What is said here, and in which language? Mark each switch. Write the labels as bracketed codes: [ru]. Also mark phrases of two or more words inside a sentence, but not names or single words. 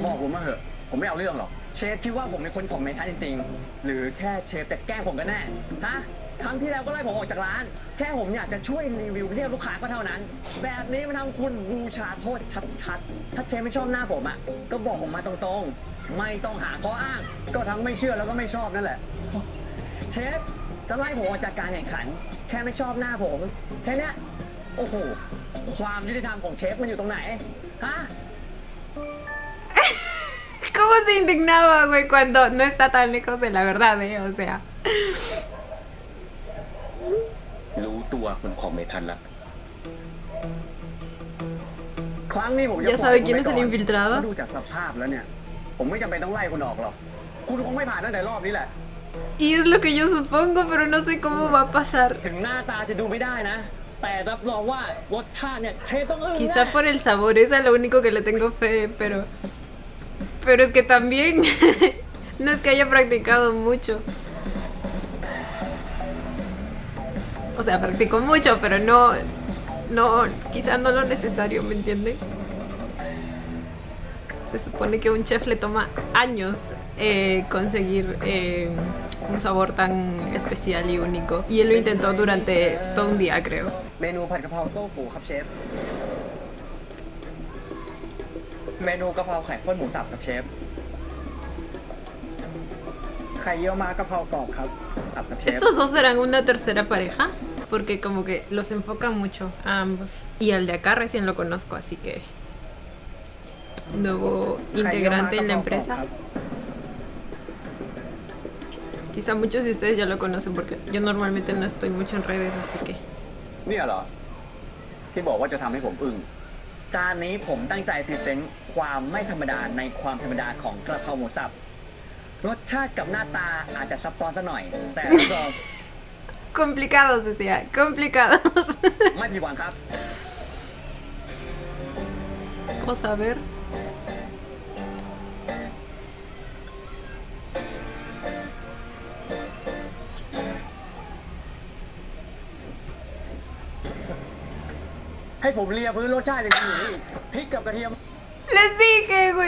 [th] ผมไม่เอาเรื่องหรอกเชฟคิดว่าผมเป็นคนของเมทัลจริงๆหรือแค่เชฟจะแกล้งผมกันแน่ฮะครั้งที่แล้วก็ไล่ผมออกจากร้านแค่ผมอยากจะช่วยรีวิวเรียกลูกค้าก็เท่านั้นแบบนี้มันทำคุณบูชาโทษชัดๆถ้าเชฟไม่ชอบหน้าผมอ่ะก็บอกผมมาตรงๆไม่ต้องหาข้ออ้างก็ทั้งไม่เชื่อแล้วก็ไม่ชอบนั่นแหละเชฟจะไล่ผมออกจากการแข่งขันแค่ไม่ชอบหน้าผมแค่เนี้ยโอ้โหความยุติธรรมของเชฟมันอยู่ตรงไหนฮะ [es] ¿Cómo se indignaba, güey, cuando no está tan lejos de la verdad, O sea. [th] รู้ตัวคนของเมทัลละครั้งนี้ผมจะ [es] ¿Ya sabe quién es el infiltrado? [th] ดูจากสภาพแล้วเนี่ยผมไม่จำเป็นต้องไล่คุณออกหรอกคุณคงไม่ผ่านตั้งแต่รอบนี้แหละ [es] Y es lo que yo supongo, pero no sé cómo va a pasar. [th] ถึงหน้าตาจะดูไม่ได้นะแต่รับรองว่ารสชาติเนี่ยเชฟต้องอึ้ง [es] Quizá por el sabor, es a lo único que le tengo fe, pero es que también no es que haya practicado mucho. O sea, practicó mucho, pero no, quizá no lo necesario, ¿me entienden? Se supone que a un chef le toma años conseguir un sabor tan especial y único. Y él lo intentó durante todo un día, creo. [th] เมนูผัดกะเพราโต้ฟูครับเชฟเมนูกะเพราไข่ข้นหมูสับครับเชฟไข่เยี่ยวม้ากะเพรากรอบครับครับเชฟ [es] ¿Estos dos serán una tercera pareja? Porque como que los enfocan mucho a ambos. Y al de acá recién lo conozco, así que... Nuevo integrante en la empresa. Quizá muchos de ustedes ya lo conocen porque yo normalmente no estoy mucho en redes, así que... [th] เนี่ยเหรอที่บอกว่าจะทำให้ผมอึ้งจานนี้ผมตั้งใจพรีเซนต์ความไม่ธรรมดาในความธรรมดาของกระเพราหมูสับรสชาติกับหน้าตาอาจจะซับซ้อนซะหน่อยแต่รับรอง [es] Complicados, decía, complicados. [th] ไม่ผิดหวังครับ [es] Vamos a ver. [th] ให้ผมเลียพื้นรสชาติอย่างนี้พริกกับกระเทียม [es] Les dije, güey.